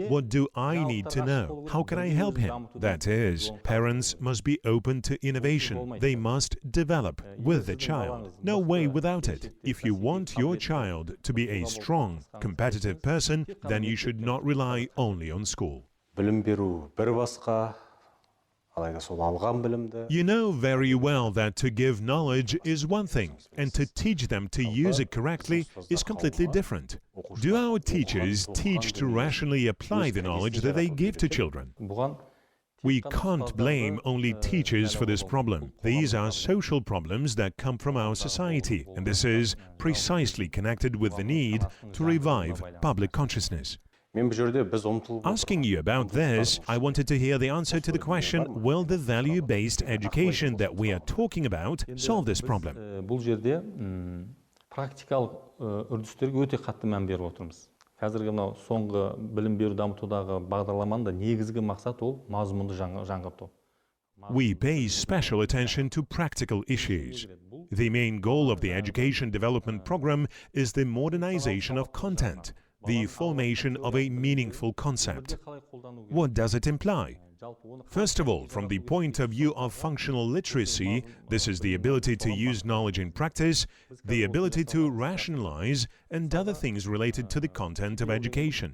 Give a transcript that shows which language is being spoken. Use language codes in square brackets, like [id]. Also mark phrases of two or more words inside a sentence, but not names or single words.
[en] What do I need to know? How can I help him? That is, parents must be open to innovation. They must develop with the child. No way without it. If you want your child to be a strong, competitive person, then you should not rely only on school. [kk] Білім беру бір басқа, алайда сол алған білімді [en] You know very well that to give knowledge is one thing, and to teach them to use it correctly is completely different. Do our teachers teach to rationally apply the knowledge that they give to children? [kk] Бұған [en] We can't blame only teachers for this problem. These are social problems that come from our society, and this is precisely connected with the need to revive public consciousness. [kk] мен бұл жерде біз ұмтылып [en] Asking you about this, I wanted to hear the answer to the question, will the value-based education that we are talking about solve this problem? [kk] Бұл жерде практикалық үрдістерге өте қатты мән беріп отырмыз. Қазіргі мынау соңғы білім беру дамытудағы бағдарламаның да негізгі мақсат ол мазмұнды жаңғырту. [en] We pay special attention to practical issues. The main goal of the education development program is the modernization of content, the formation of a meaningful concept. What does it imply? First of all, from the point of view of functional literacy, this is the ability to use knowledge in practice, the ability to rationalize, and other things related to the content of education.